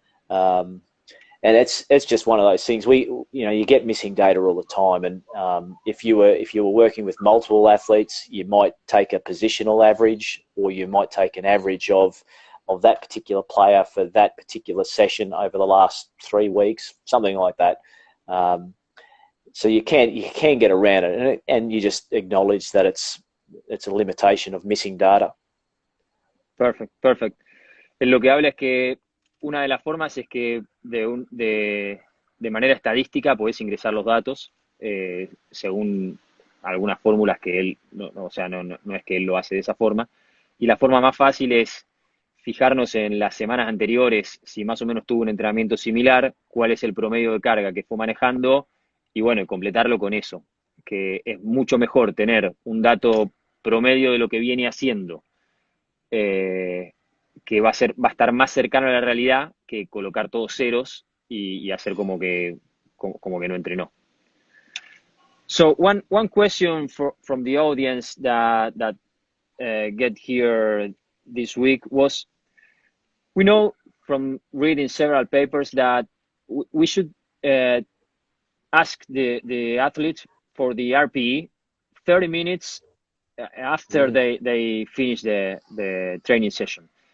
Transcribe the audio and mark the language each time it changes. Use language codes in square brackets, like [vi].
[en] And it's just one of those things. You get missing data all the time, and if you were working with multiple athletes, you might take a positional average, or you might take an average of that particular player for that particular session over the last 3 weeks, something like that. So you can get around it, and you just acknowledge that it's a limitation of missing data. perfect, perfect. [es] Lo que habla es que una de las formas es que de manera estadística podés ingresar los datos según algunas fórmulas que él, o sea, no es que él lo hace de esa forma. Y la forma más fácil es fijarnos en las semanas anteriores, si más o menos tuvo un entrenamiento similar, cuál es el promedio de carga que fue manejando y bueno, completarlo con eso, que es mucho mejor tener un dato promedio de lo que viene haciendo, eh, que va a estar más cercano a la realidad que colocar todos ceros y hacer como que no entrenó. [en] So one question from the audience that get here this week was, we know from reading several papers that we should ask the athlete for the RPE 30 minutes after they finish the training session.